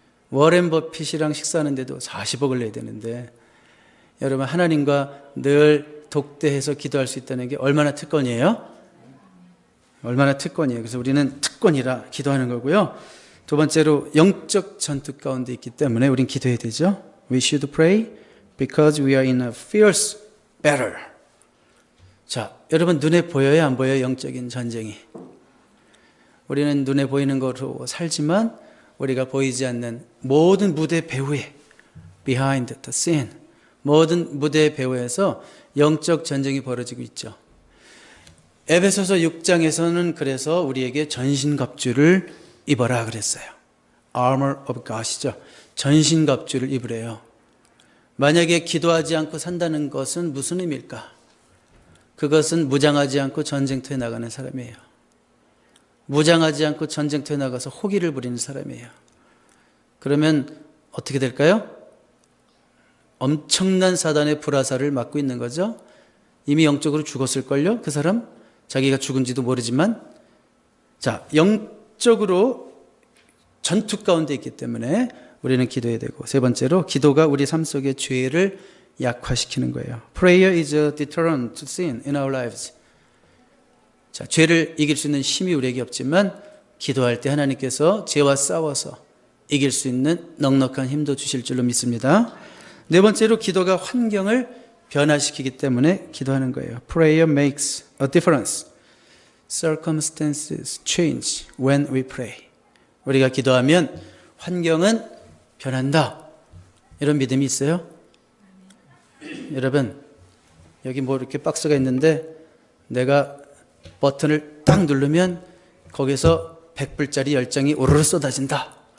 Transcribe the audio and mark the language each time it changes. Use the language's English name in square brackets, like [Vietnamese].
[Korean] 워렌 버핏이랑 식사하는데도 40억을 내야 되는데 여러분 하나님과 늘 독대해서 기도할 수 있다는 게 얼마나 특권이에요? 얼마나 특권이에요. 그래서 우리는 특권이라 기도하는 거고요. 두 번째로 영적 전투 가운데 있기 때문에 우린 기도해야 되죠. [English] We should pray because we are in a fierce battle. [Korean] 자, 여러분 눈에 보여요? 안 보여요? 영적인 전쟁이. 우리는 눈에 보이는 것으로 살지만 우리가 보이지 않는 모든 무대 배후에 [English] behind the scene [Korean] 모든 무대 배후에서 영적 전쟁이 벌어지고 있죠. 에베소서 6장에서는 그래서 우리에게 전신갑주를 입어라 그랬어요. [English] Armor of God이죠. [Korean] 전신갑주를 입으래요. 만약에 기도하지 않고 산다는 것은 무슨 의미일까? 그것은 무장하지 않고 전쟁터에 나가는 사람이에요. 무장하지 않고 전쟁터에 나가서 호기를 부리는 사람이에요. 그러면 어떻게 될까요? 엄청난 사단의 불화살을 맞고 있는 거죠. 이미 영적으로 죽었을걸요? 그 사람? 자기가 죽은지도 모르지만. 자, 영적으로 전투 가운데 있기 때문에 우리는 기도해야 되고, 세 번째로 기도가 우리 삶 속의 죄를 약화시키는 거예요. [English] Prayer is a deterrent to sin in our lives. [Korean] 자, 죄를 이길 수 있는 힘이 우리에게 없지만 기도할 때 하나님께서 죄와 싸워서 이길 수 있는 넉넉한 힘도 주실 줄로 믿습니다. 네 번째로 기도가 환경을 변화시키기 때문에 기도하는 거예요. [English] Prayer makes a difference. Circumstances change when we pray. [Korean] 우리가 기도하면 환경은 변한다. 이런 믿음이 있어요? 여러분, 여기 뭐 이렇게 박스가 있는데 내가 버튼을 딱 누르면 거기서 100불짜리 10장이 오르르 쏟아진다.